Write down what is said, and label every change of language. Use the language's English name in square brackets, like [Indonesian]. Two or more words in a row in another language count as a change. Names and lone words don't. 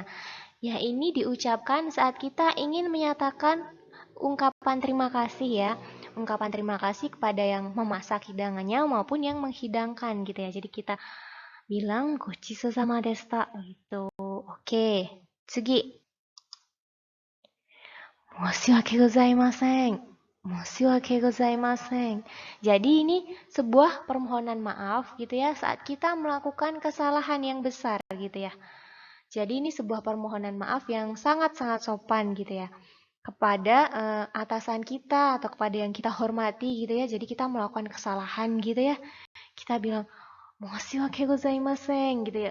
[Indonesian] Ya, ini diucapkan saat kita ingin menyatakan ungkapan terima kasih ya. Ungkapan terima kasih kepada yang memasak hidangannya maupun yang menghidangkan gitu ya. Jadi kita bilang [Japanese] ごちそう さま でした [Indonesian] gitu. Oke, tsugi. [Japanese] 申し訳ございません. 申し訳ございません. [Indonesian] Jadi ini sebuah permohonan maaf gitu ya saat kita melakukan kesalahan yang besar gitu ya. Jadi ini sebuah permohonan maaf yang sangat-sangat sopan gitu ya kepada atasan kita atau kepada yang kita hormati gitu ya. Jadi kita melakukan kesalahan gitu ya. Kita bilang [Japanese] 申し訳ございません [Indonesian] gitu ya.